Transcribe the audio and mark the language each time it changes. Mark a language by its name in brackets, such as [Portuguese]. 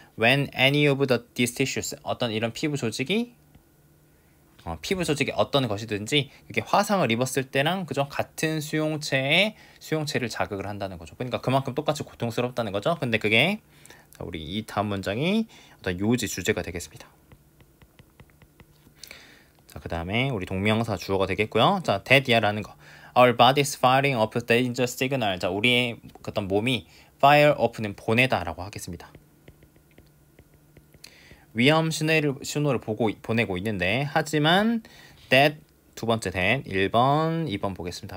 [English] When any of these tissues, [Korean] 어떤 이런 피부 조직이 어떤 것이든지 이게 화상을 입었을 때랑 그죠? 같은 수용체를 자극을 한다는 거죠. 그러니까 그만큼 똑같이 고통스럽다는 거죠. 근데 그게 우리 이 다음 문장이 어떤 요지 주제가 되겠습니다. 자, 그 다음에 우리 동명사 주어가 되겠고요. 자, that이라는 거. [English] Our body is firing up danger signal. [Korean] 자, 우리의 어떤 몸이 [English] fire up [Korean] 는 보내다라고 하겠습니다. 위험 신호를 보내고 있는데, 하지만 that 두 번째 that 1번, 2번 보겠습니다.